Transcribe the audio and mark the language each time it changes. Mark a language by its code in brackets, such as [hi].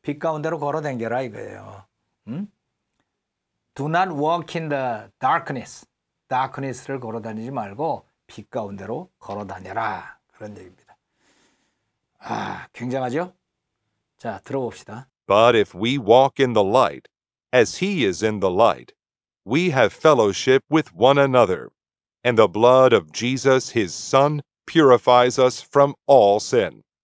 [ko] 빛 가운데로 걸어 다녀라 이거예요. [en] Do not walk in the darkness. [ko] darkness를 걸어 다니지 말고 빛 가운데로 걸어 다녀라. 그런 얘기입니다. 굉장하죠? 자, 들어봅시다. [en] But if we walk in the light, as he is in the light, we have fellowship with one another, and the blood of Jesus, his son, purifies us from all sin.